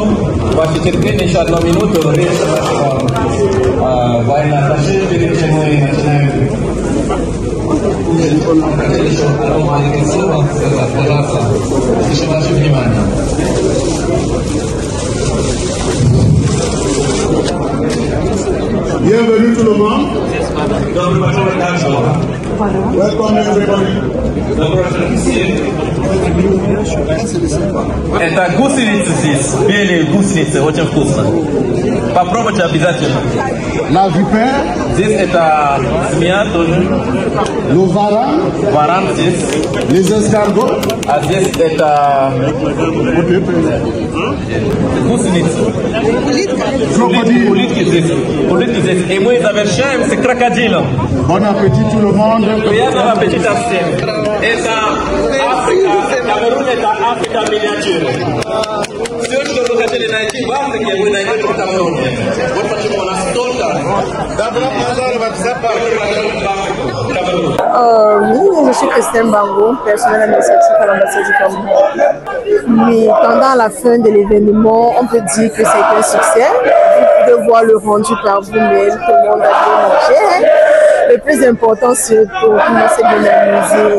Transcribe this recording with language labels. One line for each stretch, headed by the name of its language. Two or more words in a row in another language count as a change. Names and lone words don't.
Russian: Ваши терпение еще одну минуту. Речь наша военная аташе, перед чем мы начинаем. Еще одно маленькое слово сказать, пожалуйста. Еще ваше внимание.
French: Bienvenue tout le monde.
English: Welcome everybody.
Russian: Это гусеницы здесь, белые гусеницы, очень вкусно. Попробуйте обязательно.
French: La vipère.
Russian: Здесь это змея тоже.
French: Le varan.
Russian: Варан здесь.
French: Les escargots.
Russian: А здесь это гусеницы.
French: Crocodile.
Russian: Улитки здесь. Улитки здесь. И мы завершаем с крокодилом.
French: Bon appétit tout le monde.
Russian: Приятного аппетита всем. Это Африка. Камерун это Африка миниатюра. Все, что вы хотели найти в Африке, вы найдете в Камеруне. Вот почему у нас столько. Добро пожаловать в зоопарк.
French: Oui, je suis Christine Bango, personnel administratif à l'ambassade du Cameroun. Mais pendant la fin de l'événement, on peut dire que c'est un succès. Vous pouvez voir le rendu par vous-même, tout le monde a bien mangé. Le plus important, c'est pour nous, c'est de l'amuser.